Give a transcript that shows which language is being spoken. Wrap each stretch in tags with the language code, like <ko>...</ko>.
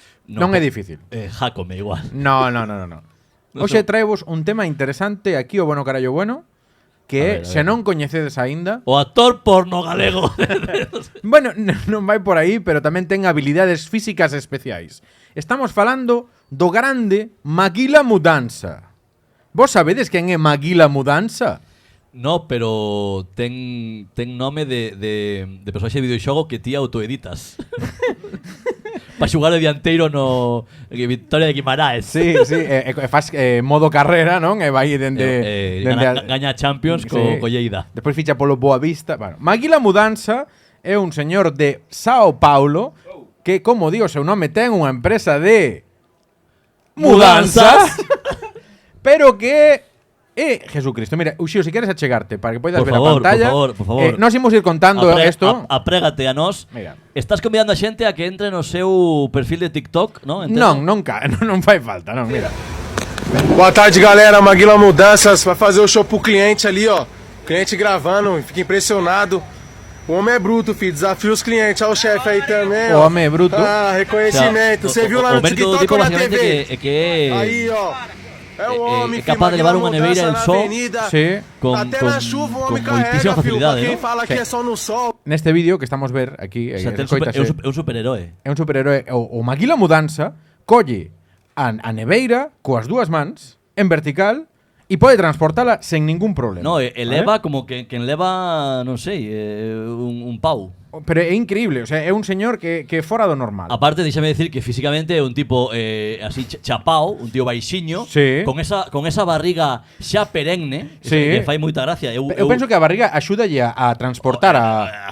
<gl>Non é difícil. Jácome, igual. No. Hoxe traevos un tema interesante aquí, o bueno carallo bueno, que se non coñecedes aínda... O actor porno galego. Bueno, non vai por aí, pero tamén ten habilidades físicas especiais. Estamos falando do grande Maguila Mudanza. Vos sabedes quen é Maguila Mudanza? No, pero ten nome de personaxe de videoxogo que ti autoeditas. Para xugar de dianteiro no Victoria de Guimaraes. Sí, faz modo carrera, non? E vai dende gaña Champions co Lleida. Despois ficha polo Boavista. Bueno, Maguila Mudanza é un señor de Sao Paulo que, como digo, seu nome ten unha empresa de mudanzas, pero que Jesucristo. Mira, Uxío, si queres achegarte para que poidas ver a pantalla. Por favor. Nós imos ir contando isto. Aprégate a nós. Mira. Estás convidando a xente a que entre no seu perfil de TikTok, non? Non fai falta, non, mira.</gl> <pt>Boa tarde, galera. Maguila Mudanças vai fazer o show pro cliente ali, ó. Cliente gravando, fica impressionado. O homem é bruto, filho. Desafia os clientes. Olha o chefe aí também, ó. O homem é bruto. Ah, reconhecimento. Você viu lá no TikTok ou na TV? Aí, ó. É o homem, capaz de levar uma neveira al sol.</pt> <gl>Sí.</gl> <pt>Até na chuva o homem</pt> <gl>moitísima</gl> <pt>carrega, filho. Pra facilidade, quem</pt> <gl>¿no?</gl> <pt>fala que é só no sol.</pt> <gl>Neste vídeo que estamos ver aquí, O sea, é un superheroe. é un superheroe. O Maguila Mudanza colle a neveira coas dúas mans en vertical e pode transportala sen ningún problema. No, eleva como que leva, non sei, un pau. Pero é increíble, o sea, é un señor que é fora do normal. Aparte, déxame decir que físicamente é un tipo así chapao, un tío baixiño, Sí. con esa barriga xa perenne, Sí. que fai moita gracia. Eu penso que a barriga axúdalle a transportar a...</gl>